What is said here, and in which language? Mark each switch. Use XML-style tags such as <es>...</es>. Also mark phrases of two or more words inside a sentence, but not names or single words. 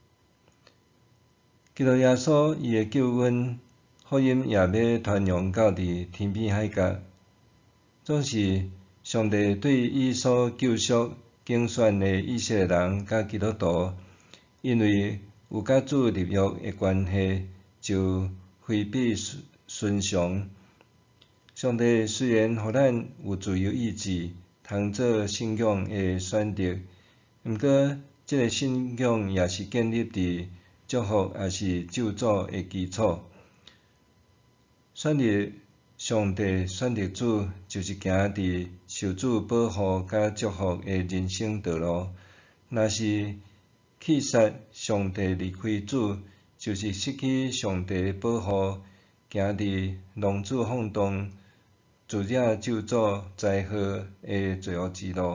<nan>基督耶稣伊的救恩福音也要传扬到伫天边海角，总是上帝对伊所救赎拣选的以色列人甲基督徒，因为有甲主立约的关系，就非比寻常。上帝虽然互咱有自由意志，通做信仰的选择，毋过即个信仰也是建立伫祝福也是咒诅的基础。选择上帝、选择主，就是行伫受主保护甲祝福的人生道路。若是弃杀上帝离开主，就是失去上帝的保护，行伫浪子放荡、自惹咒诅、灾祸的罪恶之路。</nan>